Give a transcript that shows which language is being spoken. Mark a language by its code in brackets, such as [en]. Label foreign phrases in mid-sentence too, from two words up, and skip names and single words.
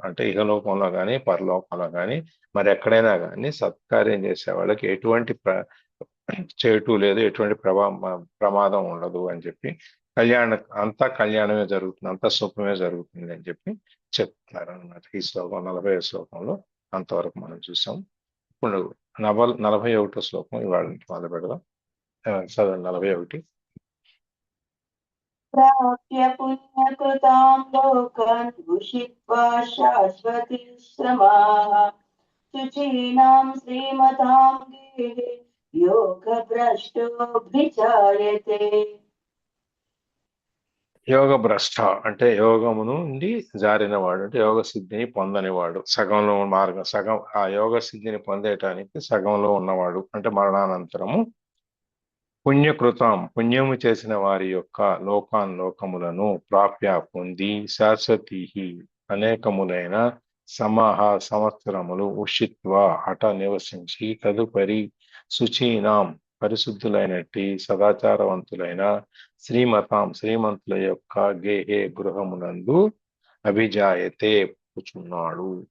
[te] అంటే ఇహలోకంలో కానీ పరలోకంలో కానీ మరి ఎక్కడైనా కానీ సత్కార్యం చేసే వాళ్ళకి ఎటువంటి చేటు లేదు, ఎటువంటి ప్రమాదం ఉండదు అని చెప్పి, అంతా కళ్యాణమే జరుగుతుంది, అంతా శుభమే జరుగుతుంది అని చెప్పి చెప్తున్నారు అనమాట. ఈ శ్లోకం 40వ శ్లోకంలో అంతవరకు మనం చూసాం. ఇప్పుడు 41వ శ్లోకం ఇవాళ మొదలు పెడదాం. చదవండి 41. [sa] प्राप्य पुण्यकृतां लोकान् उषित्वा शाश्वतीश्रमाः शुचीनां श्रीमतां गेहे योगभ्रष्टोऽभिजायते. [te] యోగ భ్రష్ట అంటే యోగము నుండి జారినవాడు, అంటే యోగ సిద్ధిని పొందనివాడు, సగంలో మార్గం, ఆ యోగ సిద్ధిని పొందేటానికి సగంలో ఉన్నవాడు అంటే మరణానంతరము పుణ్యము చేసిన వారి యొక్క లోకములను ప్రాప్య పొంది శాశ్వతీ అనేకములైన సంవత్సరములు ఉషిత్వ అట నివసించి తదుపరి శుచీనాం పరిశుద్ధులైనట్టి సదాచారవంతులైన శ్రీమంతుల యొక్క గేహే గృహమునందు అభిజాయతే కూర్చున్నాడు.